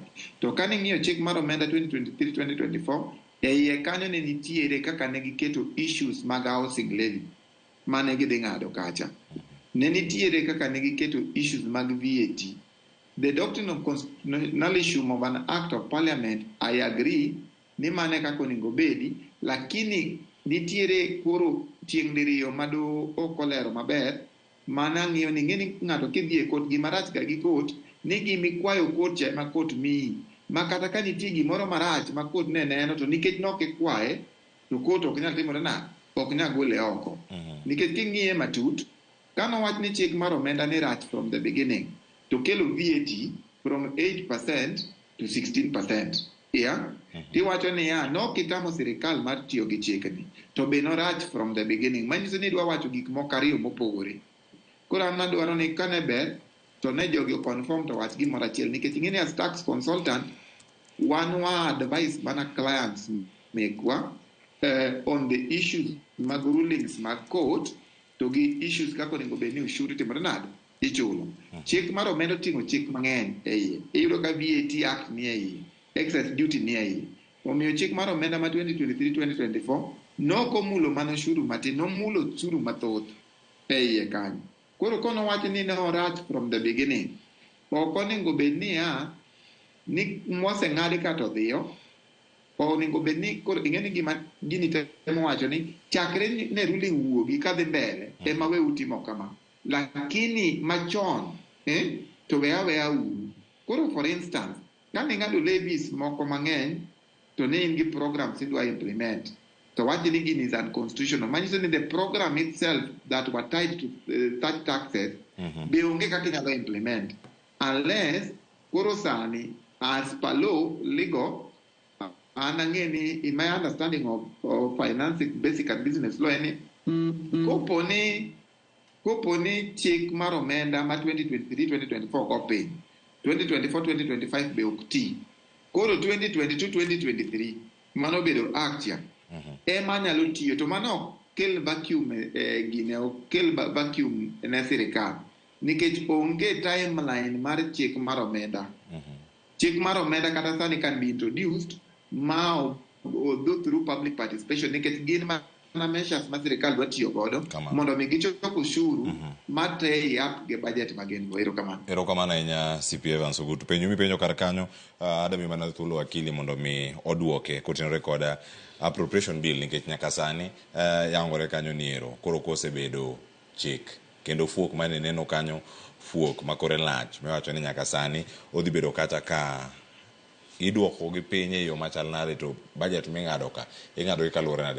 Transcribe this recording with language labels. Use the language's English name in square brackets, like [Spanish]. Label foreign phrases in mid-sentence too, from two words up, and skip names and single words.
[Luo (Kenya and Tanzania)] To kane ng'iyo chik mar omenda 2023-2024 e iye kanyo ne nitiere kaka ne giketo issues mag [English] housing levy [Luo (Kenya and Tanzania)] mane gidhi ng'ado kacha. Ne nitiere kaka ne giketo issues mag VAT. [English] The doctrine of constitutionalism of an act of parliament, I agree, [Luo (Kenya and Tanzania)] ni mane kako onego bedi, lakini nitiere koro tieng' diriyo mado okolero maber mana ng'iyo ni ng'eni ng'ato kidhi e kot gimarach ga gi kot ni gimikwayo kot cha ma kot miyi ma kata ka nitie gimoro marach ma kot ne neno to nikech nok ikwaye to kot ok nyal timore nade ok nyal gole oko nikech king'iye matut kanowach ni chik mar omenda ni rach [English] from the beginning [Luo (Kenya and Tanzania)] to kelo VAT [English] from 8% to 16%. [Luo (Kenya and Tanzania)] Yeah? Tiwacho ni nokitamo sirikal mar tiyo gi chikni to be norach [English] from the beginning. [Luo (Kenya and Tanzania)] Manyiso ni dwa wacho gik moko ariyo mopogore. Koro an nadwaro ni kane ber to ne jogi confirm to wach gimoro achiel nikech ing'eni [English] as tax consultant [Luo (Kenya and Tanzania)] wan wa advice mana clients mekwa [English] on the issues [Luo (Kenya and Tanzania)] mag rulings mag court to gi issues kako onego bed ni ushuru timore nade ichulo. Chik mar omenda oting'o chik mang'eny e iye. Iyudo ka VAT Act ni e iye, [English] excess duty [Luo (Kenya and Tanzania)] ni e iye. Omiyo chik mar omenda ma 2023-2024 nokomulo mana ushuru matin, nomulo ushuru mathoth e iye kanyo. Koro kono wacho ni ne orach [English] from the beginning. [Luo (Kenya and Tanzania)] Ok onego bed ni moseng'adi ka to dhiyo, onego bed ni koro ing'eni gima gini temo wacho ni chakre ne ruling wuogi kadhi mbele ema we utimo kama. Lakini machon to weya uru. Koro [English] for instance, [Luo (Kenya and Tanzania)] kane ing'ado levies moko mang'eny to ne in gi programs idwa implement to wacho ni gini [English] is unconstitutional. [Luo (Kenya and Tanzania)] Manyiso ni [English] the program itself that were tied to such taxes [Luo (Kenya and Tanzania)] be onge kaka inyalo implement unless koro sani [English] as per law legal [Luo (Kenya and Tanzania)] an ang'e ni [English] in my understanding of financing basic and business law [Luo (Kenya and Tanzania)] ni koponi chik mar omenda ma 2023-2024 go piny 2024-2025 be ok ti koro 2022-2023 mano bedo action ema nyalo tiyo to mano kel vacuum gine kel vacuum ne sirikal nikech onge timeline mar chik mar omenda. Chik mar omenda kata sani [English] can be introduced [Luo (Kenya and Tanzania)] ma [English] go through public participation [Luo (Kenya and Tanzania)] nikech gin mana measures ma sirikal dwa tiyo godo mondo mi gichok ushuru mate yap ge budget magen go. Erokamano ahinya CP Evans Ogutu. Penjo mipenjo kar kanyo adami mana thuolo akili mondo mi oduoke kotenore koda [English] appropriation bill [Luo (Kenya and Tanzania)] nikech nyaka sani yangore kanyo niero koro kosebedo chik kendo fuok mane neno kanyo fuok makore lach mewacho ni nyaka sani odhi bedo kata ka iduoko gi piny e yo machal nade to budget ming'ado ka ing'ado gi kaluwore nade.